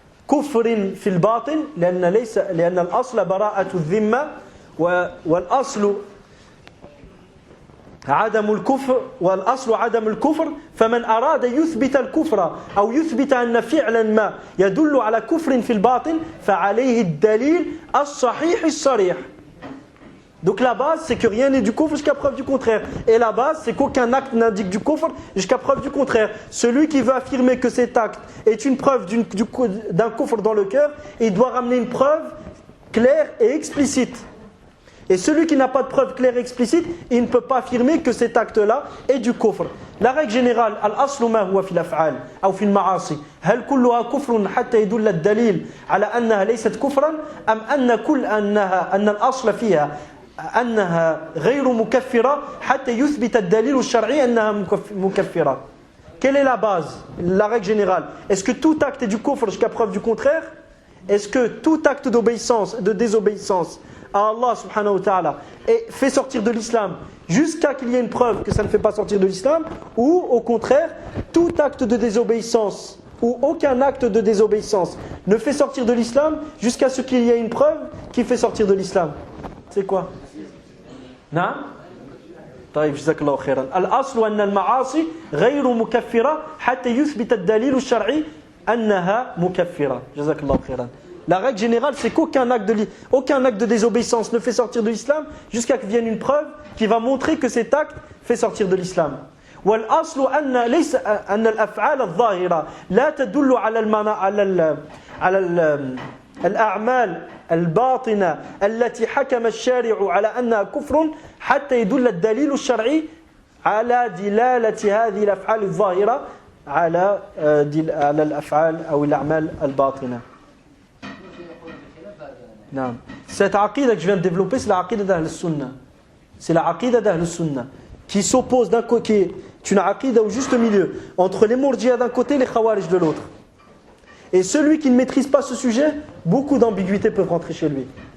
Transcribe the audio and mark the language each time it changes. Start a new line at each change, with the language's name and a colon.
Arabic: كفر في الباطن لأن الأصل براءة الذمة والأصل عدم الكفر والأصل عدم الكفر فمن أراد يثبت الكفر أو يثبت أن فعلا ما يدل على كفر في الباطن فعليه الدليل الصحيح الصريح.
French: Donc la base c'est que rien n'est du kufr jusqu'à preuve du contraire. Et la base c'est qu'aucun acte n'indique du kufr jusqu'à preuve du contraire. Celui qui veut affirmer que cet acte est une preuve d'un kufr dans le cœur, il doit ramener une preuve claire et explicite. Et celui qui n'a pas de preuve claire et explicite, il ne peut pas affirmer que cet acte-là est du kufr. La règle générale,
Arabic: al-aslu ma huwa fil af'al ou fil ma'asi. هل كلها كفر حتى يدل الدليل على أنها ليست كفرا أم أن الأصل فيها أنها غير مكفرة حتى يثبت الدليل الشرعي أنها مكفرة.
French: Quelle est la base, la règle générale? Est-ce que tout acte est du kufr jusqu'à preuve du contraire? Est-ce que tout acte d'obéissance, de désobéissance à Allah subhanahu wa ta'ala fait sortir de l'islam jusqu'à qu'il y ait une preuve que ça ne fait pas sortir de l'islam? Ou au contraire, tout acte de désobéissance ou aucun acte de désobéissance ne fait sortir de l'islam jusqu'à ce qu'il y ait une preuve qui fait sortir de l'islam? C'est quoi? Non?
Arabic: طيب جزاك الله خيرا. الأصل أن المعاصي غير مكفرة حتى يثبت الدليل الشرعي أنها مكفرة. جزاك الله خيرا.
French: La règle générale, c'est qu'aucun acte de désobéissance ne fait sortir de l'islam jusqu'à qu'il vienne une preuve qui va montrer que cet acte fait sortir de l'islam.
Arabic: والأصل أن الأفعال الظاهرة لا تدل على الأعمال الباطنة التي حكم الشارع على أنها كفر حتى يدل الدليل الشرعي على دلالة هذه الأفعال الظاهرة على الأفعال أو الأعمال الباطنة.
French: Non. Cette aqida que je viens de développer, c'est la aqida d'Ahl Sunnah. C'est la aqida d'Ahl Sunnah qui s'oppose d'un côté, qui est une aqida au juste milieu entre les Murji'a d'un côté et les Khawarij de l'autre. Et celui qui ne maîtrise pas ce sujet, beaucoup d'ambiguïtés peuvent rentrer chez lui.